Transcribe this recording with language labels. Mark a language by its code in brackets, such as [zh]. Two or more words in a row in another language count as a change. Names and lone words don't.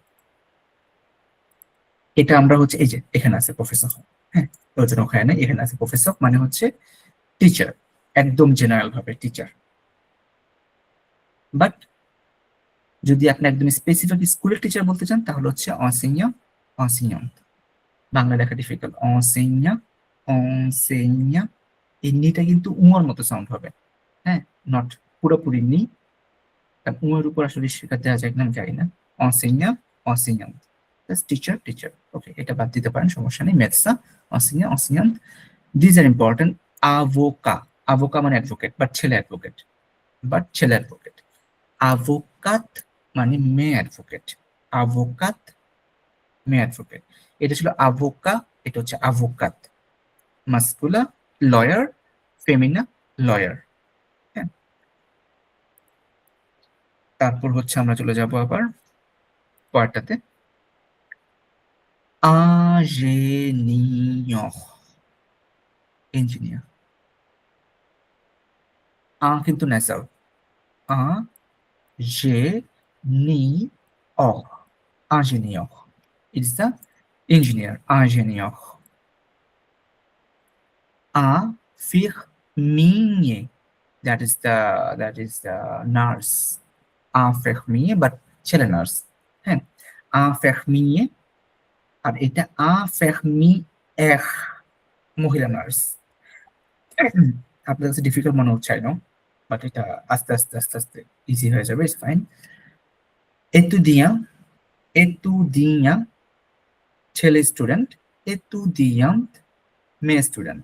[bn] এটা আমরা হচ্ছে এই যে এখানে আছে প্রফেসর, হ্যাঁ, ওই জন্য ওখানে নাই, এখানে আছে প্রফেসর মানে হচ্ছে টিচার, একদম জেনারেল ভাবে টিচার। বাট যদি আপনি একদম স্পেসিফিক স্কুলের টিচার বলতে চান, তাহলে হচ্ছে [fr] enseignant, enseignante। [bn] বাংলা লেখা ডিফিকাল্ট, [fr] enseignant, enseignant। [bn] এই নিটা কিন্তু উঁয়ার মতো সাউন্ড হবে, হ্যাঁ, নট পুরোপুরি নি, কারণ উঁয়ের উপর আসলে শেখা দেওয়া যায় না, আমি জানি না। [fr] enseignant, enseignante, [bn] টিচার, টিচার। ওকে, এটা বাদ দিতে পারেন, সমস্যা নেই। মেদসা, [fr] enseignant, enseignante। [en] These are important. [fr] Avocat, avocat [bn] মানে অ্যাডভোকেট, বাট ছেলে অ্যাডভোকেট, বাট ছেলে অ্যাডভোকেট। আভোকাত মানে মেয়ে অ্যাডভোকেট, আভোকাত মেয়ে অ্যাডভোকেট। এটা ছিল আভোকা, এটা হচ্ছে আভোকাত। মাস্কুলা লয়ার, ফেমিনা লয়ার। হ্যাঁ, তারপর হচ্ছে আমরা চলে যাব আবার পরেরটাতে, ingénieur, ইঞ্জিনিয়ার। কিন্তু নেসাল, আ জে নি অ, [fr] ingénieur. [en] It is the engineer, [fr] ingénieur. Infirmier, [en] that is the nurse. [bn] Infirmier, but ছেলে নার্স। হ্যাঁ, infirmier, আর এটা infirmière, মহিলা নার্স। আপনার কাছে ডিফিকাল্ট মনে হচ্ছে, [en] I know, [bn] বাট এটা আস্তে আস্তে আস্তে আস্তে ইজি হয়ে যাবে, [en] it's fine. [bn] এতুদিয়াঁ, এতুদিয়াঁ ছেলে স্টুডেন্ট, এতুদিয়ান্ত মেয়ে স্টুডেন্ট।